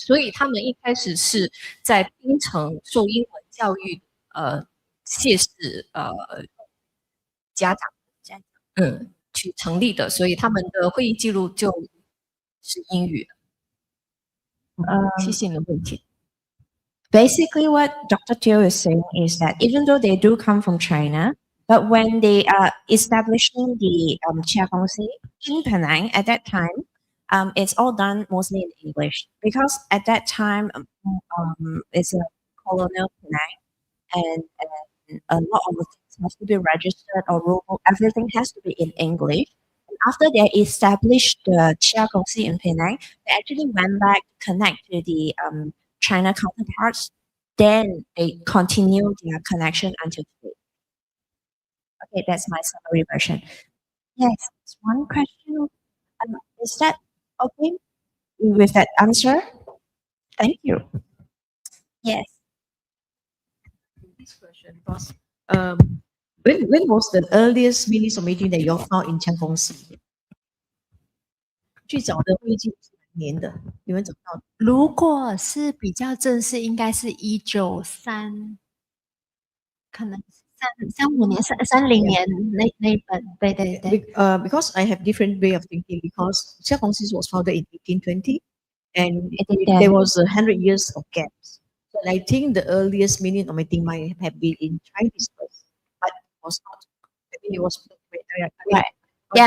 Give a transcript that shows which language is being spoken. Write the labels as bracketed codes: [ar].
[zh] 所以他们一开始是在槟城受英文教育谢氏家长去成立的，所以他们的会议记录就是英语的。谢谢你的问题。 [en] Basically, what Dr. Teo is saying is that even though they do come from China, but when they are establishing the Cheah Kongsi in Penang at that time, it's all done mostly in English because at that time it's a colonial Penang, and a lot of the things has to be registered or rule. Everything has to be in English. And after they established the Cheah Kongsi in Penang, they actually went back to connect to the China counterparts. Then they continue their connection until today. Okay, that's my summary version. Yes, one question. Is that okay with that answer? Thank you. Yes. This question was, when was the earliest minutes of meeting that you all found in Cheah Kongsi? [zh] 最早的会议记录是哪年的？你们找到？如果是比较正式，应该是193，可能35年、30年那一本，对对对。 [en] Because I have different way of thinking. Because Cheah Kongsi was founded in 1820, and there was 100 years of gaps. So I think the earliest meaning of my thing might have been in Chinese first, but it was not. I mean, it was Right. yeah,